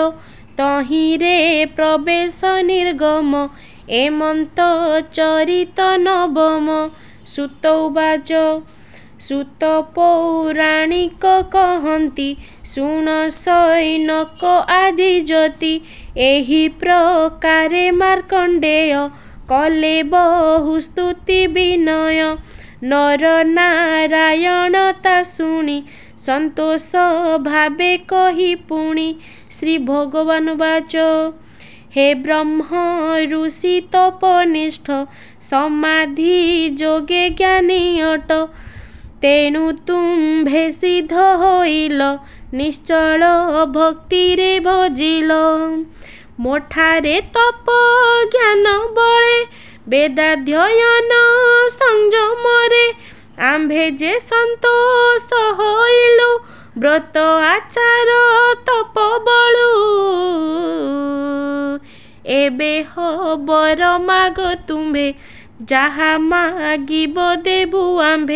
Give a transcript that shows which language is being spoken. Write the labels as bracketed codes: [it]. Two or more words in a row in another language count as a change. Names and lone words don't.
[or] ତହିରେ ପ୍ରବେଶ ନିର୍ଗମ ଏମନ୍ତ ଚରିତ ନବମ। [sa] सुत उवाच [or] ସୁତ ପୌରାଣିକ କହତି ଶୁଣ ସୈନକ ଆଦି ଜ୍ୟୋତି। ଏହି ପ୍ରକାରେ ମାର୍କଣ୍ଡେୟ କଲେ ବହୁ ସ୍ତୁତି ବିନୟ। ନର ନାରାୟଣ ତା ଶୁଣି ସନ୍ତୋଷ ଭାବେ କହି ପୁଣି। [sa] श्री भगवान वाच [or] ହେ ବ୍ରହ୍ମ ଋଷି ତପନିଷ୍ଠ ସମାଧି ଯୋଗେ ଜ୍ଞାନୀ ଅଟ। ତେଣୁ ତୁମ୍ଭେ ସିଦ୍ଧ ହୋଇଲ ନିଶ୍ଚଳ ଭକ୍ତି ରେ ଭଜିଲ। ମୋଠାରେ ତପ ଜ୍ଞାନ ବଳେ ବେଦାଧ୍ୟୟନ ସଂଯମରେ। ଆମ୍ଭେ ଯେ ସନ୍ତୋଷ ହୋଇଲୁ ବ୍ରତ ଆଚାର ତପ ବଳୁ। ଏବେ ବର ମାଗ ତୁମ୍ଭେ ଯାହା ମାଗିବ ଦେବୁ ଆମ୍ଭେ।